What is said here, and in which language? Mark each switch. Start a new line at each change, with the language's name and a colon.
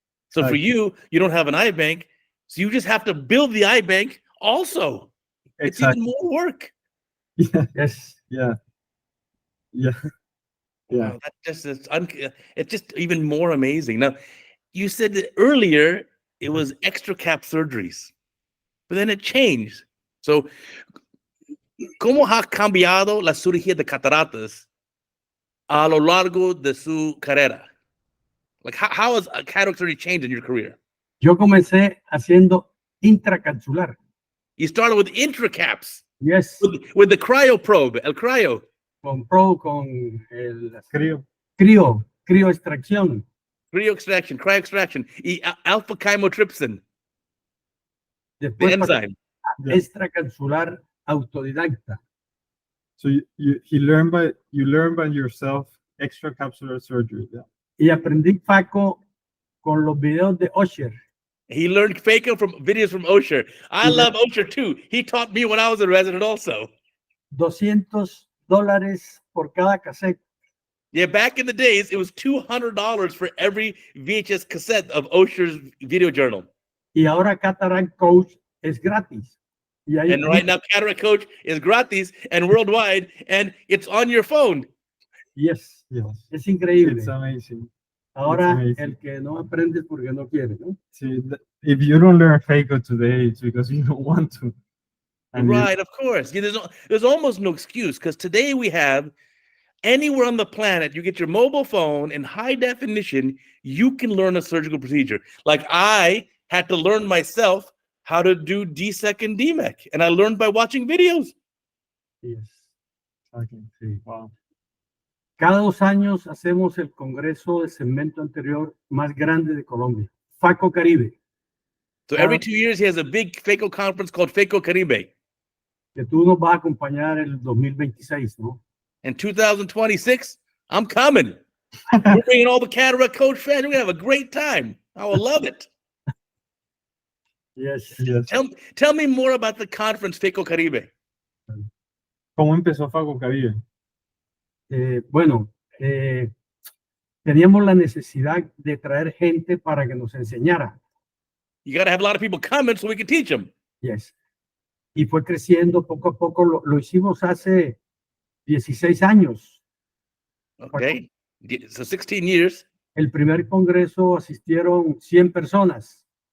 English: So for you don't have an eye bank, so you just have to build the eye bank also. It's even more work. Yeah. Yes. Yeah. Yeah. Yeah. Wow, that just is it's just even more amazing. Now, you said that earlier it was extra cap surgeries, but then it changed.
Spanish: So, ¿cómo ha cambiado la cirugía de cataratas a lo largo de su carrera?
English: Like, how has cataract surgery changed in your career?
Spanish: Yo comencé haciendo intracapsular.
English: You started with intracaps, Yes. with the cryo probe,
Spanish: el cryo. Con el Creo. extracción.
English: Cryo extraction, cryo extraction, y alpha chymotrypsin, the
Spanish: Después
English: enzyme. Yeah.
Spanish: extracapsular autodidacta.
English: So you learn by yourself extracapsular surgery. Yeah.
Spanish: Y aprendí FACO con los videos de Osher.
English: He learned phaco from videos from Osher. I love Osher too. He taught me when I was a resident also.
Spanish: $200 por cada cassette.
English: Yeah, back in the days, it was $200 for every VHS cassette of Osher's video journal.
Spanish: Y ahora CataractCoach es gratis.
English: And right now, CataractCoach is gratis and worldwide, and it's on your phone. Yes. Yes.
Spanish: Es increíble.
English: It's amazing.
Spanish: Ahora
English: amazing.
Spanish: el que no aprende es porque no quiere, ¿no?
English: See, if you don't learn phaco today, it's because you don't want to. And Right, of course. Yeah, there's almost no excuse, because today we have anywhere on the planet, you get your mobile phone in high definition, you can learn a surgical procedure. Like I had to learn myself how to do DSEC and DMEC, and I learned by watching videos. Yes. Okay. Sí. Wow.
Spanish: Cada 2 años hacemos el Congreso de Segmento Anterior más grande de Colombia, FACO Caribe.
English: So every 2 years, he has a big phaco conference called Phaco Caribe.
Spanish: Que tú nos vas a acompañar el 2026, ¿no?
English: In 2026, I'm coming. We're bringing all the CataractCoach fans. We're going to have a great time. I will love it. Yes. Yes. Tell me more about the conference Phaco Caribe.
Spanish: ¿Cómo empezó Phaco Caribe? Bueno, teníamos la necesidad de traer gente para que nos enseñara.
English: You got to have a lot of people coming so we can teach them. Yes.
Spanish: Y fue creciendo poco a poco. Lo hicimos hace 16 años.
English: Okay. So 16 years.
Spanish: El primer congreso asistieron 100 personas.